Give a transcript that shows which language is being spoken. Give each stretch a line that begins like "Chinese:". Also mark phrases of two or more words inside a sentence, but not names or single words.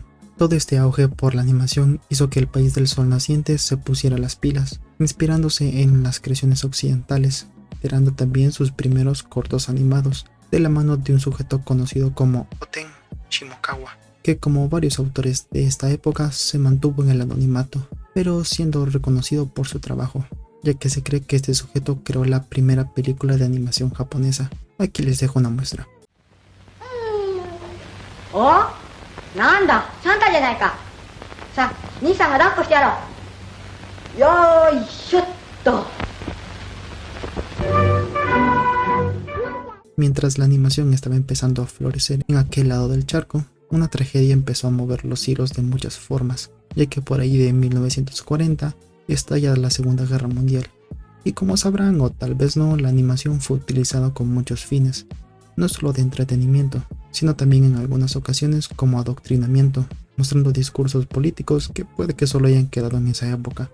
Spanish: Todo este auge por la animación hizo que el país del sol naciente se pusiera las pilas, inspirándose en las creaciones occidentales, creando también sus primeros cortos animados, de la mano de un sujeto conocido como Oten Shimokawa, que como varios autores de esta época se mantuvo en el anonimato, pero siendo reconocido por su trabajo, ya que se cree que este sujeto creó la primera película de animación japonesa. Aquí les dejo una muestra. ¡Oh!
Japanese: なんだ、サンタじゃないか。さあ、兄さんが抱っこしてやろう。よーいしょっと。
Spanish: Mientras la animación estaba empezando a florecer en aquel lado del charco, una tragedia empezó a mover los hilos de muchas formas, ya que por ahí de 1940 estalla la Segunda Guerra Mundial. Y como sabrán o tal vez no, la animación fue utilizada con muchos fines, no solo de entretenimiento, sino también en algunas ocasiones como adoctrinamiento, mostrando discursos políticos que puede que solo hayan quedado en esa época.